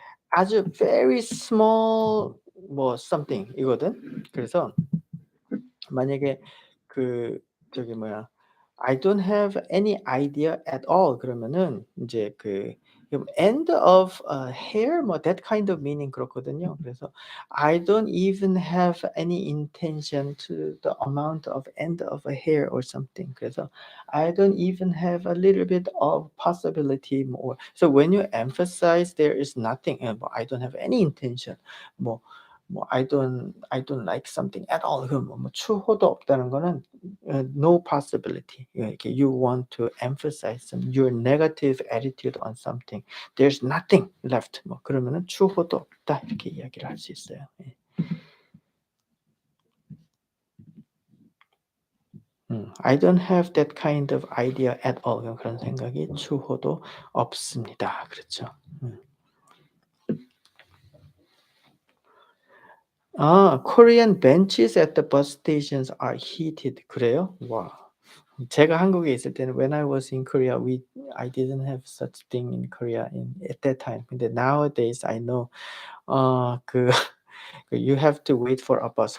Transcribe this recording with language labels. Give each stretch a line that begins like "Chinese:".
Korean: 아주
English: very small something
Korean: 이거든. 그래서 만약에 저기 뭐야
English: I don't have any idea at all
Korean: 그러면은 인제
English: end of a hair 뭐 that kind of meaning 그렇거든요.
Korean: 그래서
English: I don't even have any intention to the amount of end of a hair or something. 그래서 I don't even have a little bit of possibility more. So when you emphasize there is nothing 뭐 I don't have any intention 뭐 I don't like something at all
Korean: 그럼 뭐 추호도 없다는 거는
English: no possibility.
Korean: 이렇게
English: you want to emphasize your negative attitude on something. There's nothing left.
Korean: 뭐 그러면은 추호도 없다 이렇게 이야기를 할 수 있어요. 예.
English: I don't have that kind of idea at all.
Korean: 그런 생각이 추호도 없습니다. 그렇죠. 음.
English: 아, Korean benches at the bus stations are heated.
Korean: 그래요? 와. 제가 한국에 있을 때는
English: when I was in Korea, I didn't have such thing in Korea at that time.
Korean: 근데
English: nowadays I know 그 you have to wait for a bus.